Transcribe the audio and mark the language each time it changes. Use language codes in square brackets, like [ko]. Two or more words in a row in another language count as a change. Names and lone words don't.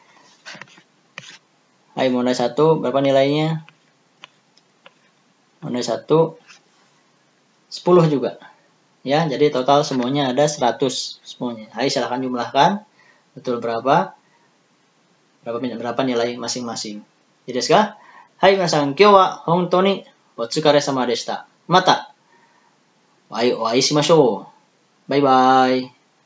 [ja] はい、問題 [id] 1 berapa nilainya? Mondai 1 10 juga. Ya, jadi total semuanya ada 100 semuanya. Hai, silakan jumlahkan. Betul berapa nilai masing-masing. Jadi desu? [ja] はい、皆さん、今日は本当にお疲れ様でした. またお会いしましょう. [en] Bye bye.